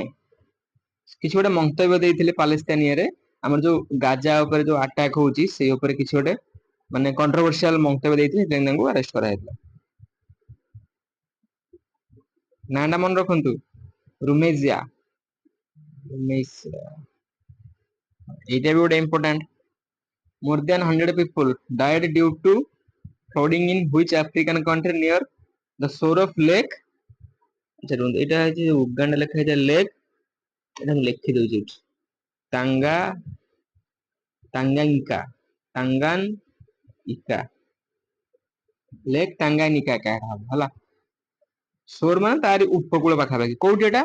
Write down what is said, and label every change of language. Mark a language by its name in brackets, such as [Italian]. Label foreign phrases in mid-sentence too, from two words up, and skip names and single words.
[Odia] କିଛି ଗୋଟେ ମନ୍ତବ୍ୟ ଦେଇଥିଲେ ପାଲେସ୍ତାନିଆରେ, ଆମର ଯୋଉ ଗାଜା ଉପରେ ଯୋଉ ଆଟାକ ହଉଛି ସେଇ ଉପରେ କିଛି ଗୋଟେ ମାନେ କଣ୍ଟ୍ରୋଭର୍ସିଆଲ ମନ୍ତବ୍ୟ ଦେଇଥିଲେ, ସେଥିପାଇଁ ତାଙ୍କୁ ଆରେଷ୍ଟ କରାଯାଇଥିଲା। ନାଁ ଟା ମନେ ରଖନ୍ତୁ, ରୁମେଜିଆ। এইটা ବି ଗୋଟେ ଇମ୍ପୋର୍ଟାଣ୍ଟ। [English] More than 100 people died due to flooding in which African country near the shore of lake? [Odia] ଆଚ୍ଛା ଏଇଟା ହେଉଛି ଉଗାଣ୍ଡା ଲେଖା ହେଇଛି ଲେକ୍, ଏଟା ମୁଁ ଲେଖି ଦଉଛି ଏଠି। ତାଙ୍ଗାନିକା ଲେକ୍ ତାଙ୍ଗାନିକା ହେଲା। ସୋର ମାନେ ତାରି ଉପକୂଳ ପାଖାପାଖି। କୋଉଠି ଏଟା?